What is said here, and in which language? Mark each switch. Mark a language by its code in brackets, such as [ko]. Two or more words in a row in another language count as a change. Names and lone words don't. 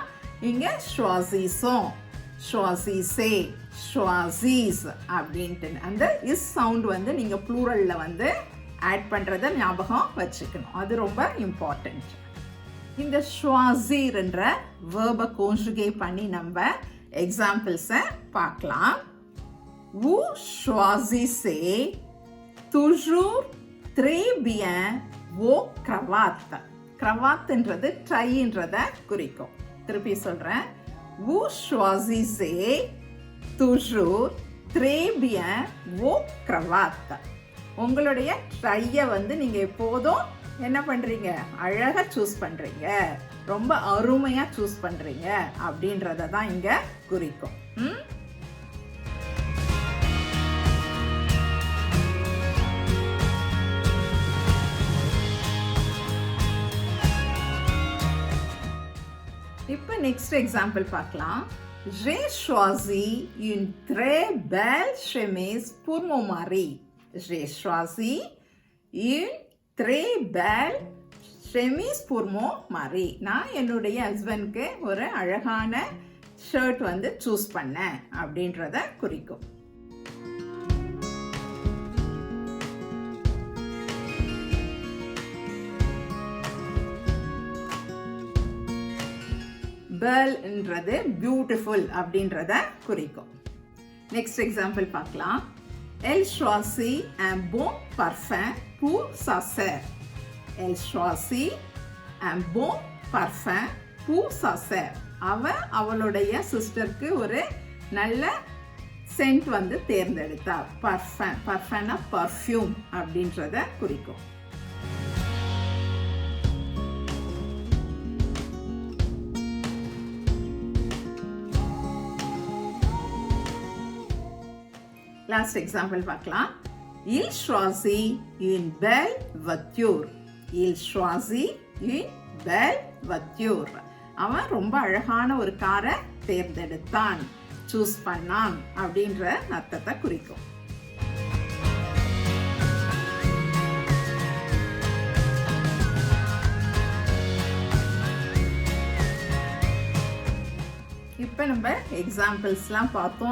[ta] இங்கே [fr] choisissons choisissez choisis [ta] அப்படின்ட்டு அந்த இஸ் சவுண்ட் வந்து நீங்கள் ப்ளூரலில் வந்து ஆட் பண்ணுறத ஞாபகம் வச்சுக்கணும். அது ரொம்ப இம்பார்ட்டண்ட். இந்த ஷ்வாசிர்ன்ற [en] verb conjugate [ta] பண்ணி நம்ம எக்ஸாம்பிள்ஸை பார்க்கலாம். [fr] Vous choisissez toujours très bien vos cravates. [ta] cravateன்றது ட்ரைன்றதை குறிக்கும். திருப்பி சொல்கிறேன். [fr] Vous choisissez toujours très bien vos cravates. [ta] உங்களுடைய ட்ரையை வந்து நீங்கள் எப்போதும் என்ன பண்ணுறீங்க, அழகாக சூஸ் பண்ணுறீங்க, ரொம்ப அருமையாக சூஸ் பண்ணுறீங்க அப்படின்றத தான் இங்கே குறிக்கும். இப்போ [en] next example [ta] பார்க்கலாம். [fr] J'ai choisi une très belle chemise pour mon mari. J'ai choisi une très belle chemise pour mon mari. [ta] நான் என்னுடைய ஹஸ்பண்ட்க்கு ஒரு அழகான ஷர்ட் வந்து சூஸ் பண்ணேன் அப்படின்றத குறிக்கும். பெல்ன்றது பியூட்டிஃபுல் அப்படின்றத குறிக்கும். [en] next example [ta] பார்க்கலாம். [fr] Elle choisit un bon parfum pour sa sœur. Elle choisit un bon parfum pour sa sœur. [ta] அவளுடைய சிஸ்டருக்கு ஒரு நல்ல சென்ட் வந்து தேர்ந்தெடுத்தா. [fr] parfum parfum [ta] பர்ஃப்யூம் அப்படின்றத குறிக்கும். [en] last example [ta] பார்க்கலாம். [fr] Il choisit une belle voiture. Il choisit une belle voiture. [ta] அவன் ரொம்ப அழகான ஒரு காரை தேர்ந்தெடுத்தான், சூஸ் பண்ணான் அப்படின்ற அர்த்தத்தை குறிக்கும். இப்போ நம்ம எக்ஸாம்பிள்ஸ்லாம் பார்த்தோம்.